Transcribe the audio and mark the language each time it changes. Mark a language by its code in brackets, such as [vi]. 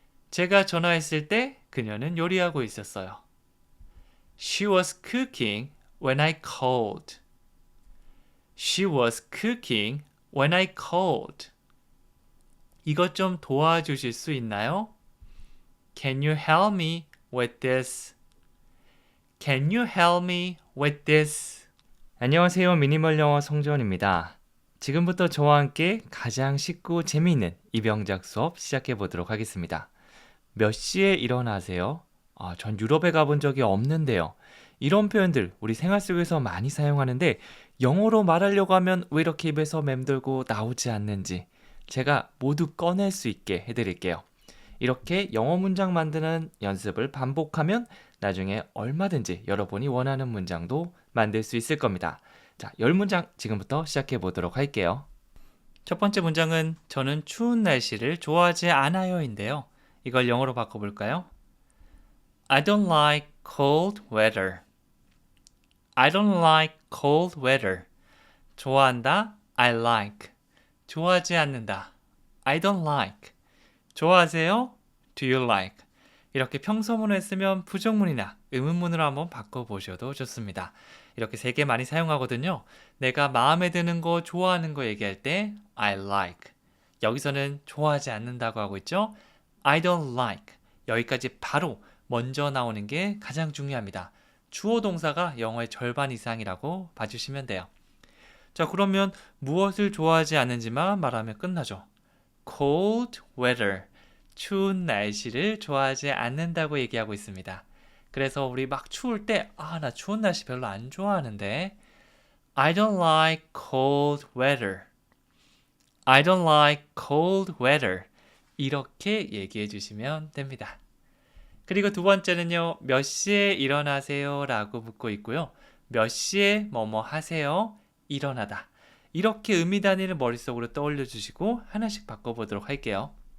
[ko] 제가 전화했을 때 그녀는 요리하고 있었어요. [en] She was cooking when I called. She was cooking when I called. [ko] 이것 좀 도와주실 수 있나요? [en] Can you help me with this? Can you help me with this? [ko] 안녕하세요. 미니멀 영어 성지원입니다. 지금부터 저와 함께 가장 쉽고 재미있는 이병작 수업 시작해 보도록 하겠습니다. 몇 시에 일어나세요? 전 유럽에 가본 적이 없는데요. 이런 표현들 우리 생활 속에서 많이 사용하는데 영어로 말하려고 하면 왜 이렇게 입에서 맴돌고 나오지 않는지 제가 모두 꺼낼 수 있게 해드릴게요. 이렇게 영어 문장 만드는 연습을 반복하면 나중에 얼마든지 여러분이 원하는 문장도 만들 수 있을 겁니다. 자, 10문장 지금부터 시작해 보도록 할게요. 첫 번째 문장은 저는 추운 날씨를 좋아하지 않아요인데요. 이걸 영어로 바꿔볼까요? [en] I don't like cold weather. I don't like cold weather. 좋아한다. I like. [ko] 좋아하지 않는다. [en] I don't like. 좋아하세요? Do you like? [ko] 이렇게 평서문을 쓰면 부정문이나 의문문으로 한번 바꿔보셔도 좋습니다. 이렇게 3개 많이 사용하거든요. 내가 마음에 드는 거, 좋아하는 거 얘기할 때 I like. 여기서는 좋아하지 않는다고 하고 있죠. I don't like. 여기까지 바로 먼저 나오는 게 가장 중요합니다. 주어 동사가 영어의 절반 이상이라고 봐주시면 돼요. 자, 그러면 무엇을 좋아하지 않는지만 말하면 끝나죠. cold weather, 추운 날씨를 좋아하지 않는다고 얘기하고 있습니다. 그래서 우리 막 추울 때, 나 추운 날씨 별로 안 좋아하는데, [en] I don't like cold weather. I don't like cold weather. [ko] 이렇게 얘기해 주시면 됩니다. 그리고 두 번째는요, 몇 시에 일어나세요? 라고 묻고 있고요. 몇 시에 뭐뭐 하세요? 일어나다. 이렇게 의미 단위를 머릿속으로 떠올려 주시고 하나씩 바꿔보도록 할게요.